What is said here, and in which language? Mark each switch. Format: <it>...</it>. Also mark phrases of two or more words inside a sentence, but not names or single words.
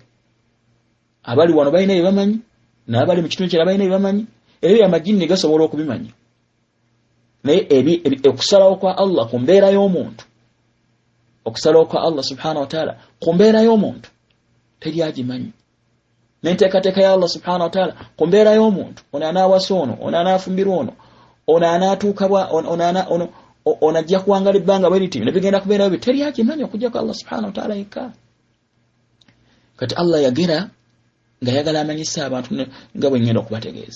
<lg>Abali wano balina bye bamanyi n'abali mu kitundu kyera balina bye bamanyi, ebyo amajini gasobola okubimanya. Naye okusalawo kwa Allah ku mbeera y'omuntu, okusalawo kwa Allah</lg> <ar>سبحانه وتعالى</ar> <lg>ku mbeera y'omuntu teri agimanyi. N'enteekateeka ya Allah</lg> <ar>سبحانه وتعالى</ar> <lg>ku mbeera y'omuntu, ono anaawasa ono, ono anaafumbirwa ono anaatuuka ono ajja kuwangala ebbanga bwe liti, nebigenda kubeerayo bye, teri agimanyi okujja kwa Allah</lg> <ar>سبحانه وتعالى</ar> <lg>yekka. Kati Allah yagera nga yagala amanyisa abantu nga bwe ngenda okubategeeza.</lg>